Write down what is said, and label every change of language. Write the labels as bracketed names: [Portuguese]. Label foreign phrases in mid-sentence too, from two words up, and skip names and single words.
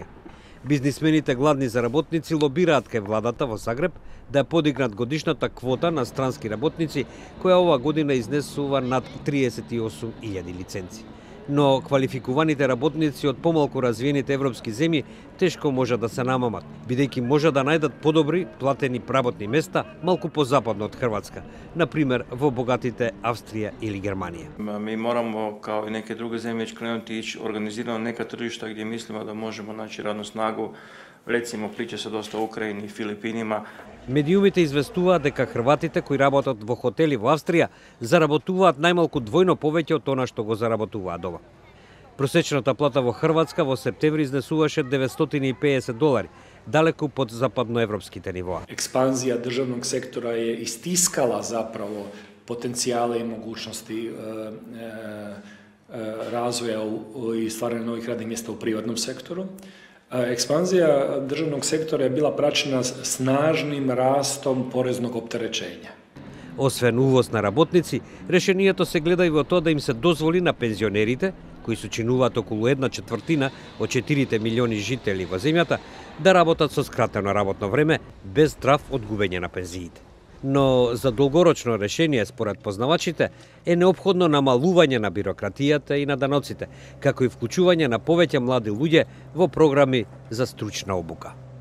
[Macedonian] Бизнисмените гладни за работници лобираат кај владата во Загреб да ја подигнат годишната квота на странски работници, која ова година изнесува над 38.000 лиценци. Но квалификуваните работници од помалку развиените европски земји тешко може да се намамат, бидејќи може да најдат подобри платени работни места малку позападно од Хрватска, например во богатите Австрија или Германија. [Croatian] Mi moramo, kao i neke druge zemlje, krenuti ići organizirano neka tržišta gdje mislimo da možemo naći radnu snagu. Recimo, priča se dosta o Ukrajini i Filipinima. [Macedonian] Медиумите известуваат дека хрватите кои работат во хотели во Австрија заработуваат најмалку двојно повеќе од она што го заработуваат ова. Просечната плата во Хрватска во септември изнесуваше $950, далеку под западноевропските нивоа. [Croatian] Ekspanzija državnog sektora je istiskala zapravo potencijale i mogućnosti razvoja i stvaranja novih radnih mjesta u privatnom sektoru. Ekspanzija državnog sektora je bila praćena snažnim rastom poreznog opterećenja. [Macedonian] Освен увоз на работници, решението се гледа и во тоа да им се дозволи на пензионерите, кои сочинуваат околу 1/4 од 4 милиони жители во земјата, да работат со скратено работно време, без страв од губење на пензиите. Но за долгорочно решение, според познавачите, е неопходно намалување на бирократијата и на даноците, како и вклучување на повеќе млади луѓе во програми за стручна обука.